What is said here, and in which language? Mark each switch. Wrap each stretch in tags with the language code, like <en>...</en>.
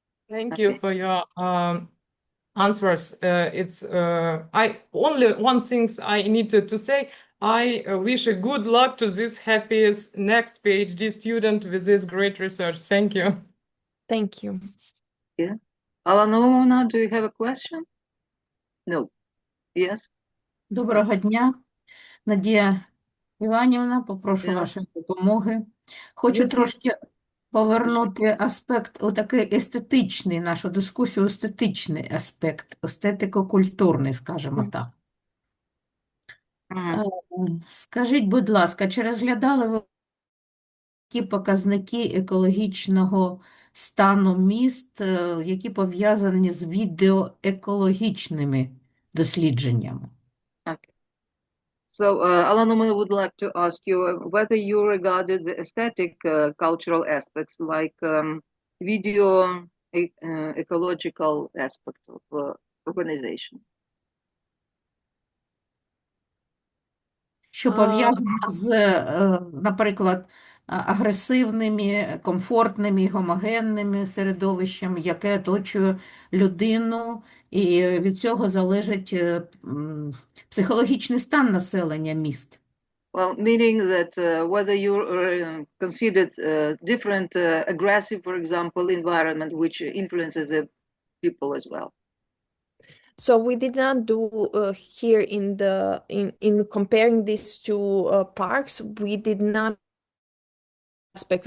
<en>Thank you for your answers. It's I only one thing I needed to say. I wish a good luck to this happiest next PhD student with this great research. Thank you. Thank you. Yeah. Alana, do you have a question? No. Yes.</en> <uk>Доброго дня, Надія Іванівна, попрошу вашої допомоги. Хочу трошки повернути аспект, отакий естетичний, нашу дискусію, естетичний аспект, естетико-культурний, скажімо так. Скажіть, будь ласка, чи розглядали ви чіткі показники екологічного стану міст, які пов'язані з відеоекологічними дослідженнями.</uk> <en>Okay. So, Alana would like to ask you whether you regarded the aesthetic cultural aspects like video ecological aspect of urbanization.</en> <uk>Що пов'язано з, наприклад, агресивними, комфортними, гомогенними середовищем, яке оточує людину, і від цього залежить психологічний стан населення міст.</uk> <en>Well, meaning that whether you considered different aggressive, for example, environment which influences the people as well. So we did not do here in comparing these two parks, we did not aspect.</en>